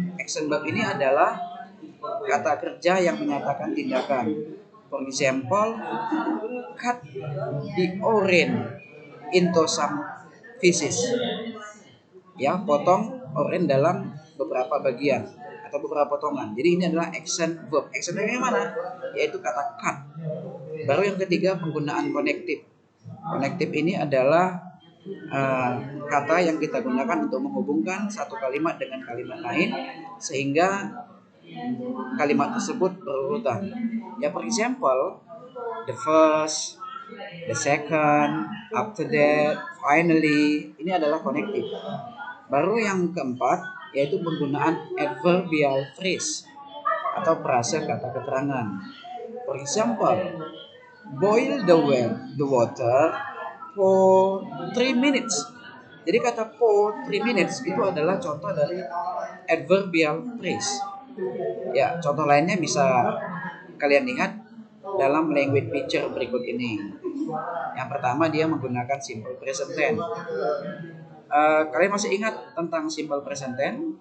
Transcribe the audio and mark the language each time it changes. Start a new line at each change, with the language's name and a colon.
Indonesian: Action verb ini adalah kata kerja yang menyatakan tindakan.
English: For example, cut the orange into some pieces.
Indonesian: Ya, potong orange dalam beberapa bagian atau beberapa potongan. Jadi ini adalah action verb. Action verb yang mana? Yaitu kata cut. Baru yang ketiga penggunaan connective. Connective ini adalah kata yang kita gunakan untuk menghubungkan satu kalimat dengan kalimat lain sehingga kalimat tersebut berurutan.
English: Ya, for example, the first, the second, after that, finally,
Indonesian: ini adalah
English: connective.
Indonesian: Baru yang keempat yaitu penggunaan adverbial phrase atau frase kata keterangan.
English: For example, boil the water for 3 minutes.
Indonesian: Jadi kata
English: for 3 minutes
Indonesian: itu adalah contoh dari adverbial phrase. Ya, contoh lainnya bisa kalian lihat dalam language picture berikut ini. Yang pertama dia menggunakan simple present tense. Kalian masih ingat tentang simple present tense?